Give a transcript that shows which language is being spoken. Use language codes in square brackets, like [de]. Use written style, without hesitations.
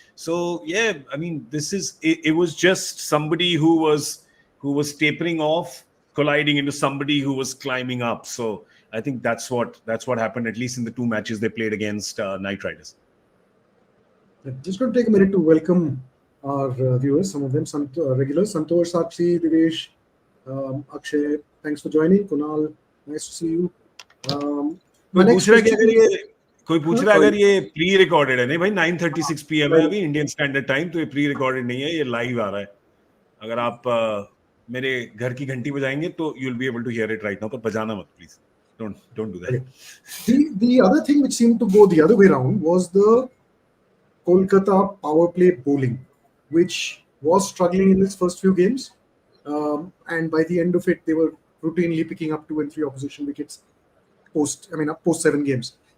[en] So yeah, I mean, it was just somebody who was tapering off, colliding into somebody who was climbing up. So I think that's what happened, at least in the 2 matches they played against Knight Riders. Just going to take a minute to welcome our viewers, some of them regulars: Santosh, Sakshi, Divesh, Akshay. Thanks for joining. Kunal, nice to see you. [hi] कोई पूछ रहा है अगर ये pre recorded है? नहीं भाई, 9:36 PM है अभी इंडियन स्टैंडर्ड टाइम, तो ये प्री रिकॉर्डेड नहीं है, ये लाइव आ रहा है. अगर आप मेरे घर की घंटी बजाएंगे तो [en] you will be able to hear it right now, [hi] पर बजाना मत please. [en] Don't do that. The other thing which seemed to go the other way around was the Kolkata power play bowling, which was struggling in its first few games, and by the end of it, they were routinely picking up 2 and 3 opposition wickets post 7 games.